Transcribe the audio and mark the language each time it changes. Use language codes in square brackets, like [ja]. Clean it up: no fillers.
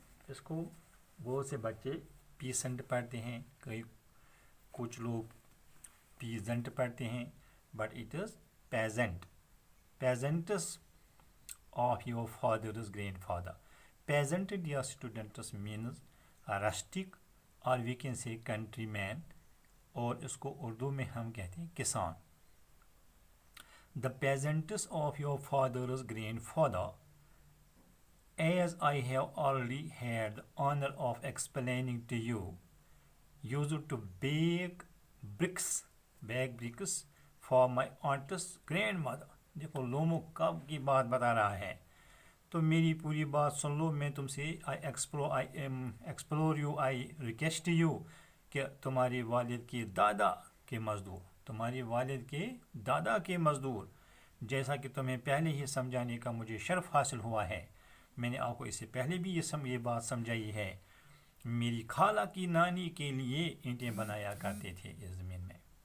[hi] इसको बहुत से बच्चे पीसेंट पढ़ते हैं, कई कुछ लोग पीजेंट पढ़ते हैं, [en] But it is peasant. Peasants of your father's grandfather. Peasant, dear students, means a rustic or we can say countryman, [hi] और इसको उर्दू में हम कहते हैं किसान। [en] The peasants of your father's grandfather, as I have already had the honor of explaining to you, used to bake bricks for my aunt's grandmother. [hi] देखो लोमो कब की बात बता रहा है, तो मेरी पूरी बात सुन लो। मैं तुमसे [en] I explore you, I request you, [hi] कि तुम्हारे वालिद के दादा के मज़दूर, तुम्हारे वालिद के दादा के मज़दूर, जैसा कि तुम्हें पहले ही समझाने का मुझे शर्फ हासिल हुआ है, मैंने आपको इससे पहले भी ये बात समझाई है, मेरी खाला की नानी के लिए ईंटें बनाया करते थे इस ज़मीन में।